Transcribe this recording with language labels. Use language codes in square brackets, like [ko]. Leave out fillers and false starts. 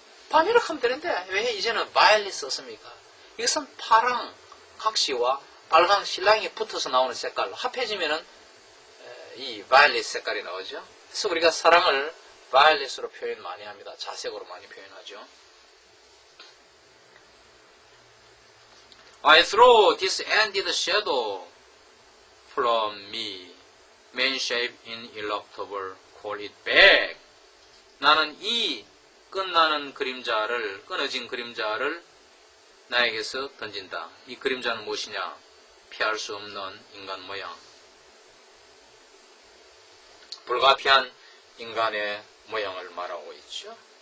[ko] 밤이라고 하면 되는데 왜 이제는 violet 썼습니까? 이것은 파랑 각시와 빨강 신랑이 붙어서 나오는 색깔로 합해지면은 이 violet 색깔이 나오죠. 그래서 우리가 사랑을 violet으로 표현 많이 합니다. 자색으로 많이 표현하죠. [en] I throw this ended shadow from me, man shape ineluctable, call it back. [ko] 나는 이 끝나는 그림자를, 끊어진 그림자를 나에게서 던진다. 이 그림자는 무엇이냐? 피할 수 없는 인간 모양. 불가피한 인간의 모양을 말하고 있죠.